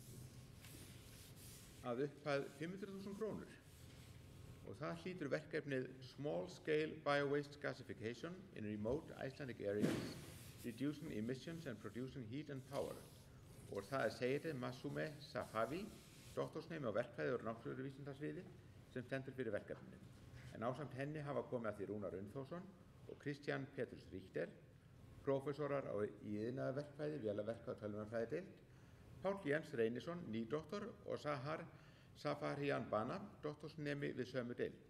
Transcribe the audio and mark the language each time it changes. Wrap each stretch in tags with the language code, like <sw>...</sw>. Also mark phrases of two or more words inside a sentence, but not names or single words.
<is>að upphæð 500.000 krónur og það hlýtur verkefnið Small Scale Biowaste Gasification in Remote Icelandic Areas, Reducing Emissions and Producing Heat and Power og það Seyri Masume Safavi, doktorsnemi á verkfræði og náttúruvísindasviði sem stendur fyrir verkefninu. En ásamt henni hafa komið að því Rúnar Unnþórsson og Kristján Petrus Richter, prófessorar í iðnaðarverkfræði, vélaverkfræði og tölvunarfræðideild, Páll Jens Reynisson, nýdoktor og Sahar Safarian Bana, doktorsnemi við sömu deild.</is>